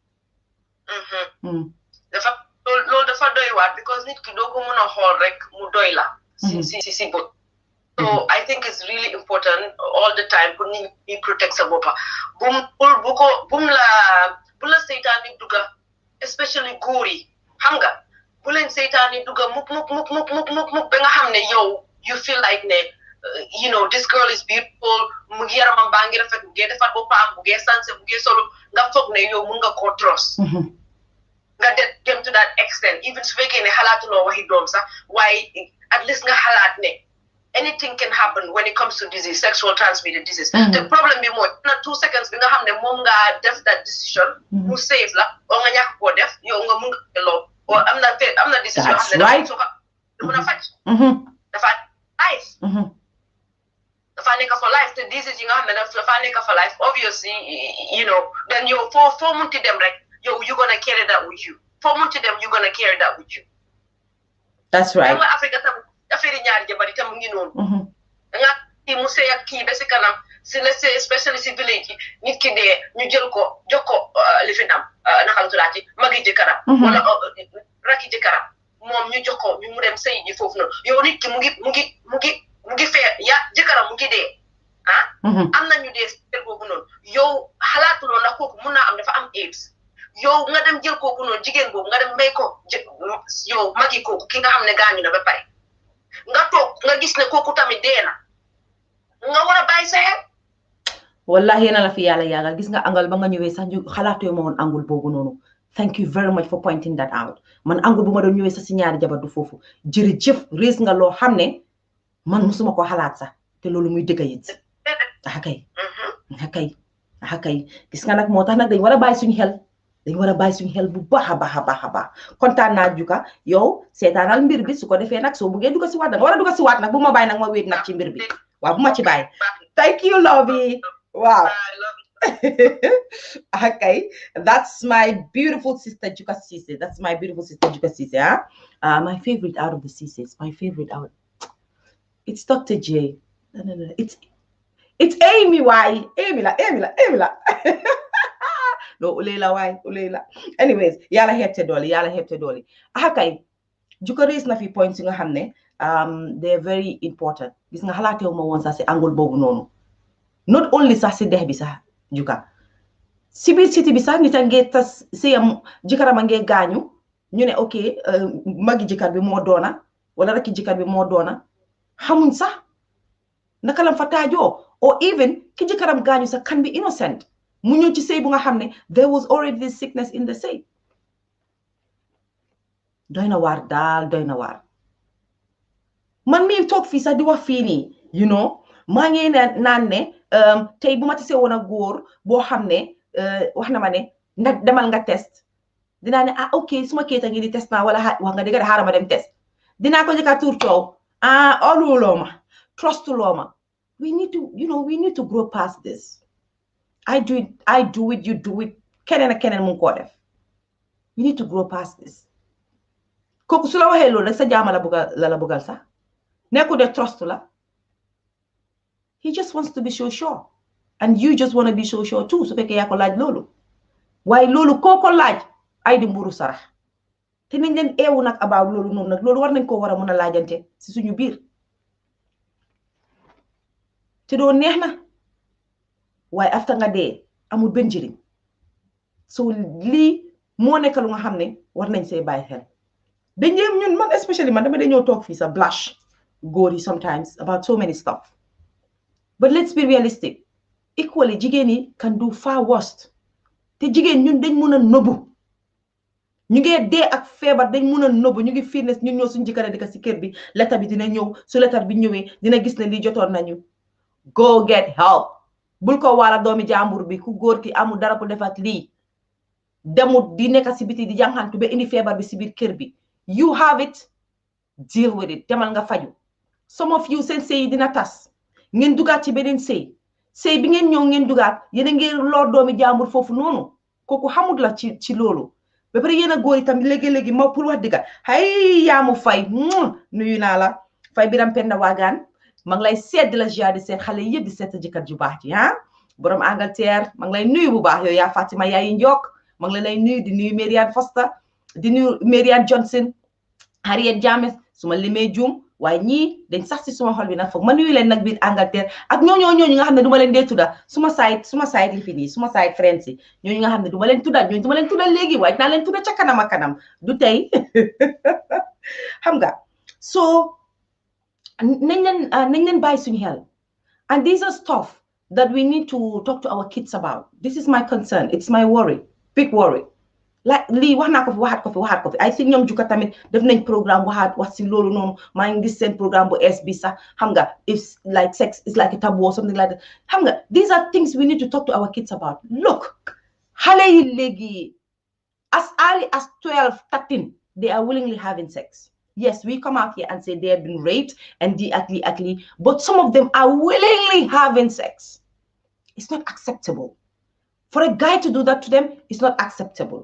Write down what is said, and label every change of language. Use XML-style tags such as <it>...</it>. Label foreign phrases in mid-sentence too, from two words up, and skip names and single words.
<wo>loolu dafa doy waar because nit ki doo ko mën a xool rek mu doy la si bët</wo> <en>so I think it's really important all the time</en> <wo>pour nit ñi protect sa boppa bum la seytaan ni dugga especially góor yi xam nga bu leen seytaan ni dugga muk ba nga xam ne yow</wo> <en>you feel like</en> <wo>ne</wo> <en>you know, this girl is beautiful</en> <wo>mu ngi yaramam baa ngi rafet mu ngi defar boppam mu ngi sanse mu ngi solo nga foog ne yow mun nga koo trust nga dem</wo> <en>to that extent</en> <wo>even su fekkee ne xalaatuloo waxi doom sax waaye</wo> <en>at least</en> <wo>nga xalaat ne</wo> <en>anything can happen when it comes to disease, sexual transmitted disease. The problem be more</en> <wo>na 2 seconds bi nga xam ne moom nga def</wo> <en>that decision</en> <wo>mu save la o nga ñàkk koo def yow nga mun nga loo o am na decision xam ne dafa soxa mun a faj dafa life dafa nekk</wo> <en>for life</en> <wo>te disease yi nga xam ne dafa nekk</wo> <en>for life obviously you know then</en> <wo>yow foo munti dem rek yow</wo> <en>you gonna carry that with you</en> <wo>foo munti dem</wo> <en>you gonna carry that with you. That's right.</en> <wo>Africa tam affaire ñaari jabar itam mu ngi noonu nga kii mu sey ak kii ba si kanam si la see especially si village yi nit ki dee ñu jël ko jox ko li fi nam naka la tuddaati magi jëkkëram wala raki jëkkëram moom ñu jox ko ñu mu dem sëy ji foofu noonu yow nit ki mu ngi fee ya jëkkëram mu ngi dee am na ñu dee sel boobu noonu yow xalaatuloo ndax kooku mun naa am dafa am AIDS yow nga dem jël kooku noonu jigéen boobu nga dem may ko yow magi kooku ki nga xam ne gaañu na ba pare nga toog nga gis ne kooku tamit dee na nga war a bàyyi sa xel wallahi yéena la fi yàlla yàggal gis nga angle ba nga ñëwee sax ñu xalaatoo ma woon angle boobu noonu</wo> <en>thank you very much for pointing that out man</en> <wo>angle bu ma doon ñëwee sax si ñaari jabar du foofu jërëjëf rees nga loo xam ne man musuma ko xalaat sax te loolu muy dëgg it kay gis nga nag moo tax nag dañ war a bàyyi suñu xel bu baax a baax kontaan naa Juka yow seetaanal mbir bi su ko defee nag soo buggee dugg si waat da nga war a dugg si waat nag bu ma bàyyi nag ma wéet nag ci mbir bi waaw bu ma ci bàyyi</wo> <en>thank you Lovey wow okay that's my beautiful sister Juka Cisse my favorite out of the Cisses my favorite out it's Dr.</en> <wo>J</wo> <en>no it's Amy why Amy</en> <wo>la no ulela anyways yàlla xeebte dooli kay Juka raise na fi points yi nga xam ne</wo> <en>they're very</en> <wo>important gis nga xalaatewu ma woon sax si angle boobu noonu</wo> <en>not only</en> <wo>sax si dex bi sax Juka si biir city bi sax nit a ngee tas siyam jëkkëram a ngee gaañu ñu ne ok magi jëkkër bi moo doona wala rakki jëkkër bi moo doona xamuñ sax naka lam fa taajoo</wo> <en>or even</en> <wo>ki jëkkëram gaañu sax</wo> <en>can be innocent</en> <wo>mu ñëw ci sëy bu nga xam ne</wo> <en>there was already this sickness in the</en> <wo>sëy doy na waar man mii toog fii sax di wax fii nii</wo> <en>you know</en> <wo>maa ngi naan ne tey bu ma tisee woon a góor boo xam ne wax na ma ne nag demal nga test dinaa ne ok suma kéeta ngi di test naa wala wax nga dëgg de xaaral ma dem test dinaa ko njëkka tuur coow oluloo ma trustuloo ma</wo> <en>we need to grow past this I do it, you do it.</en> <wo>Keneen mu ko def.</wo> <en>You need to grow past this.</en> <wo>Kooku su la waxee loolu rek sa jaama la bugal sax. Nekku de trust la.</wo> <en>He just wants to be so sure. And you just want to be so sure too.</en> <wo>Su fekkee yaa ko laaj loolu. Waaye loolu kooko laaj ay di mburu sarax. Te nañ leen eewu nag about loolu noonu nag loolu war nañ ko war a mun a laajante si suñu biir. Te doo neex na. waaye after nga dee amul benn njëriñ so lii moo nekk lu nga xam ne war nañ see bàyyi xel dañ ñun man especially man dama dañoo toog fii sa blush góor yi</wo> <en>sometimes about so many stuff but let's be realistic equally</en> <wo>jigéen yi</wo> <en>can do far worse</en> <wo>te jigéen ñun dañ mun a nëbbu ñu ngi dee ak feebar dañ mun a nëbbu ñu ngi fitness ñun ñoo suñu jëkkër di ko si kër bi letter bi dina ñëw su letter bi ñëwee dina gis ne lii jotoon nañu</wo> <en>go get help</en> <wo>bul ko waala doomi jàmbur bi ku góor ki amul dara ko defat lii demut di nekk si biti di jànxantu ba indi feebar bi si biir kër bi</wo> <en>you have it deal with it</en> <wo>demal nga faju</wo> <en>some of you seen</en> <wo>sëy dina tas ngeen dugaat ci beneen sëy bi ngeen ñëw ngeen dugaat yéen a ngeen lor doomi jàmbur foofu noonu kooku xamut la ci loolu ba pare yéen a góor itam léegi-léegi moo pour wax digga hay yaamu fay nuyu naa la fay biram penda waagaan ma ngi lay seet di la ziar di seet xale yëpp di seet sa jëkkër ju baax ji borom Angleterre ma ngi lay nuyu bu baax yow yaa Fatima yaayi Njok ma ngi lay nuyu di nuyu Marianne Foster di nuyu Marianne Johnson Harriet James suma limee juum waaye ñii dañ sax si suma xol bi nag foog ma nuyu leen nag biir Angleterre ak ñooñu nga xam ne du ma leen dee tudda suma side li fi nii suma</wo> <en>side friends</en> <wo>yi ñooñu nga xam ne du ma leen tudda ñooñu du ma leen tudda léegi waaye dinaa leen tudda ca kanam a kanam du tey xam nga so nañ leen bàyyi suñu xel.</wo> <en>And these are stuff that we need to talk to our kids about. This is my concern. It's my worry, big worry. Like</en> <wo>lii wax naa ko fi</wo> <en>waxaat ko fi I think</en> <wo>ñoom jukka tamit def nañ programme wax si loolu noonu maa ngi gis seen programme bu es bi sax xam nga</wo> <en>if like sex is like a taboo or something like that</en> <wo>xam nga</wo> <en>these are things we need to talk to our kids about. Look,</en> <wo>xale yi léegi</wo> <en>as early as 12, 13, they are willingly having sex. Yes, we come out here and say they have been raped and ugly, but some of them are willingly having sex. It's not acceptable. For a guy to do that to them, it's not acceptable.</en>